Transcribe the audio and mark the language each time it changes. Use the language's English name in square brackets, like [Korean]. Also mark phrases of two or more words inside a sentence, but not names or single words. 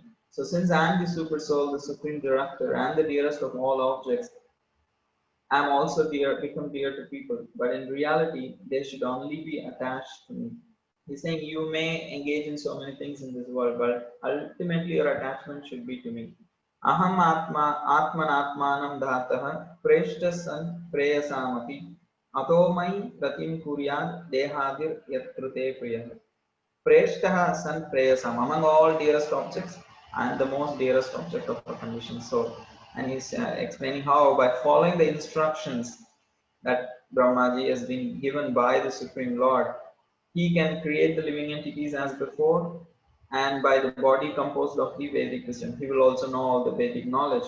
[English] So since I am the super soul, the supreme director, and the dearest of all objects, I am also dear, become dear to people. But in reality, they should only be attached to me. He's saying you may engage in so many things in this world, but ultimately your attachment should be to me. [Sanskrit] Aham atmanatmanam dhatah preshta san preyasamati atomai pratim kuryad dehadir yatrute priyah. Preshtaha san preyasam. [English] Among all dearest objects, I am the most dearest object of a conditioned soul. And he's explaining how by following the instructions that Brahmaji has been given by the Supreme Lord, he can create the living entities as before, and by the body composed of the Vedic wisdom, he will also know all the Vedic knowledge.